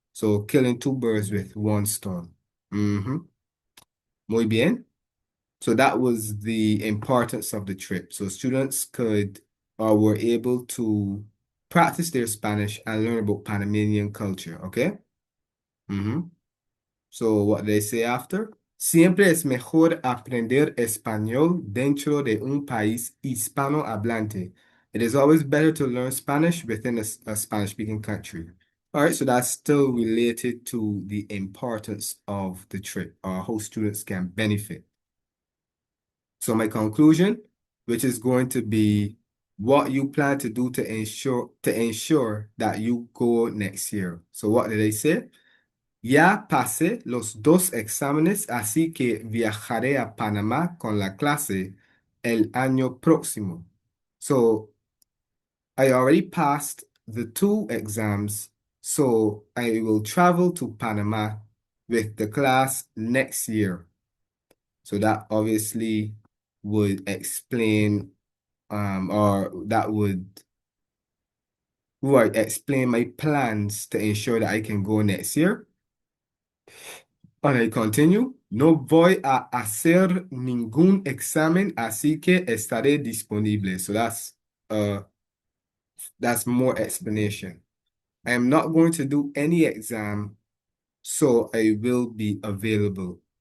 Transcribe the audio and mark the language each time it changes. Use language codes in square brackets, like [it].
[en] So killing two birds with one stone. [es] Muy bien. [en] So that was the importance of the trip. So students could or were able to practice their Spanish and learn about Panamanian culture, okay? So what they say after? [es] Siempre es mejor aprender español dentro de un país hispanohablante. [en] It is always better to learn Spanish within a Spanish-speaking country. All right, so that's still related to the importance of the trip or how students can benefit. So my conclusion, which is going to be what you plan to do to ensure that you go next year. So what did I say? [es] Ya pasé los dos exámenes, así que viajaré a Panamá con la clase el año próximo. [en] So I already passed the two exams, so I will travel to Panama with the class next year. So that obviously would explain, or that would explain my plans to ensure that I can go next year. And I continue. [es] No voy a hacer ningún examen, así que estaré disponible. [en] So that's more explanation. I am not going to do any exam, so I will be available.